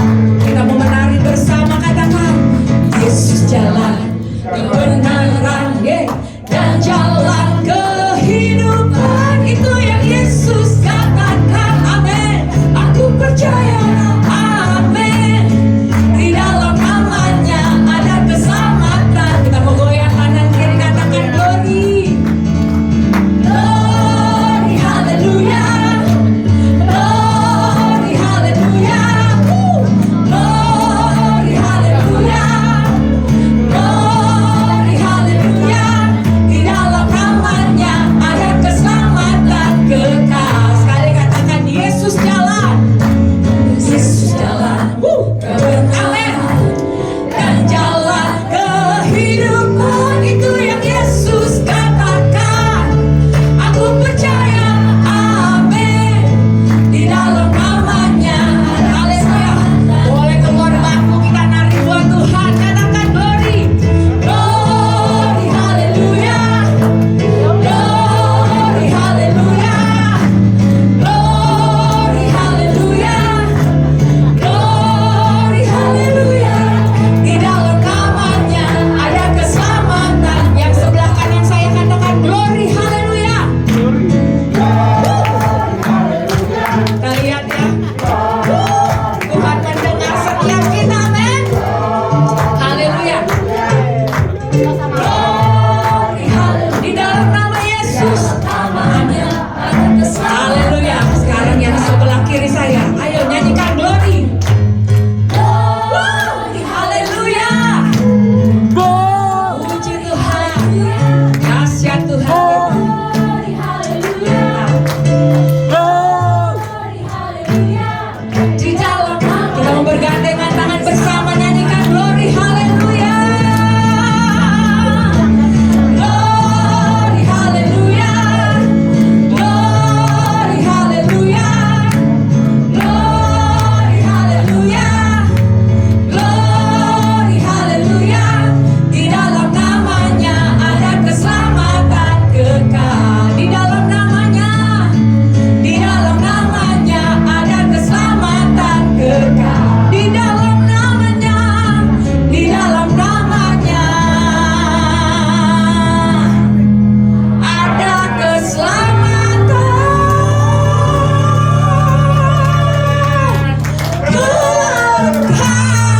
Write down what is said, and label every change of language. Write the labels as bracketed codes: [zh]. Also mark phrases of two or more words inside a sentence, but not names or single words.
[id] Kita mau menari bersama, katakan Yesus jalan kebenaran dan jalan kehidupan. Itu yang Yesus katakan, amin. Aku percaya, amin. Di dalam namanya ada keselamatan. Kita mau goyang kanan kiri, katakan [en] glory, glory, [id] haleluya, glory, haleluya, glory, haleluya, glory, haleluya. Di dalam namanya ada keselamatan kekal. Sekali katakan Yesus jalan, Yesus jalan kebenaran dan jalan kehidupan. Itu yang Yesus katakan. Aku percaya, amin. Di dalam namanya, haleluya. Boleh keluar bangku, kita nari buat Tuhan, katakan [en] glory, glory, [id] haleluya, glory, haleluya, glory, haleluya, glory, haleluya. Di dalam namanya ada keselamatan. Yang sebelah kanan saya katakan glory, haleluya. Kita lihat ya, Tuhan mendengar setiap kita, amin. Haleluya. Glory, haleluya. Di dalam nama Yesus, namanya ada keselamatan. Haleluya. Sekarang yang sebelah kiri saya, ayo nyanyikan glory. Glory, haleluya. Puji Tuhan, dahsyat Tuhan. Glory, haleluya. Glory, haleluya. Di dalam kita mau bergandengan tangan bersama, nyanyikan glory, haleluya. Glory, haleluya. Glory, haleluya. Glory, haleluya. Glory, haleluya. Di dalam namanya ada keselamatan kekal. Di dalam namanya, di dalam namanya ada keselamatan kekal. Di dalam namanya, di dalam namanya ada keselamatan kekal.